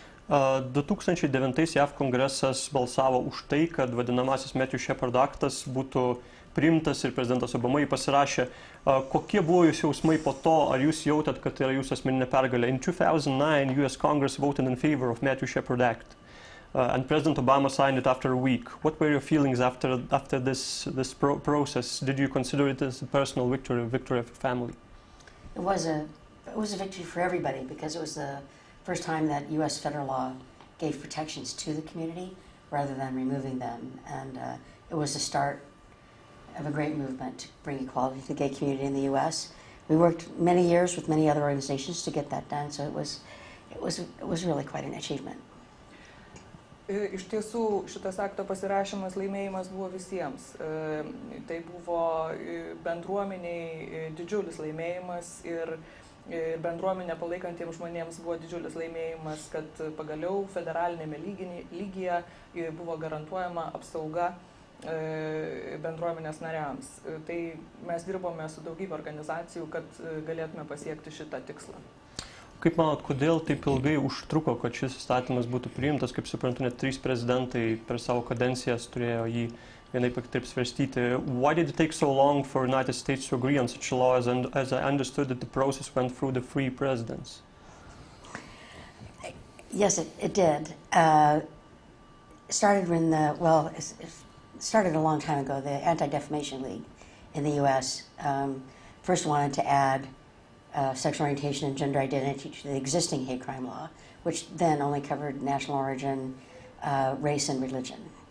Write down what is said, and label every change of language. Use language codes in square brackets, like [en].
[lt] 2009 JAV kongresas balsavo už tai, kad vadinamasis Matthew Shepard aktas būtų priimtas ir prezidentas Obama jį pasirašė. Kokie buvo jūsų jausmai po to, ar jūs jautėt, kad tai yra jūsų asmeninė pergalė? [en] In 2009, US Congress voted in favor of Matthew Shepard Act. And President Obama signed it after a week. What were your feelings after this process? Did you consider it as a personal victory, a victory of your family? It was a victory for everybody because it was the first time that U.S. federal law gave protections to the community rather than removing them. And it was the start of a great movement to bring equality to the gay community in the U.S. We worked many years with many other organizations to get that done, so it was really quite an achievement. [lt] Iš tiesų, šitas akto pasirašymas laimėjimas buvo visiems. Tai buvo bendruomeniai didžiulis laimėjimas ir bendruomenę palaikantiems žmonėms buvo didžiulis laimėjimas, kad pagaliau federalinėme lygyje buvo garantuojama apsauga bendruomenės nariams. Tai mes dirbome su daugybė organizacijų, kad galėtume pasiekti šitą tikslą. Kaip manot, kodėl taip ilgai užtruko, kad šis įstatymas būtų priimtas? Kaip suprantu, net 3 prezidentai per savo kadencijas turėjo jį vienaip ar kitaip svarstyti. [en] Why did it take so long for the United States to agree on such a law, as I understood that the process went through the 3 presidents? Yes, it did. It started a long time ago. The Anti-Defamation League in the U.S. First wanted to add sexual orientation and gender identity to the existing hate crime law, which then only covered national origin, race, and religion.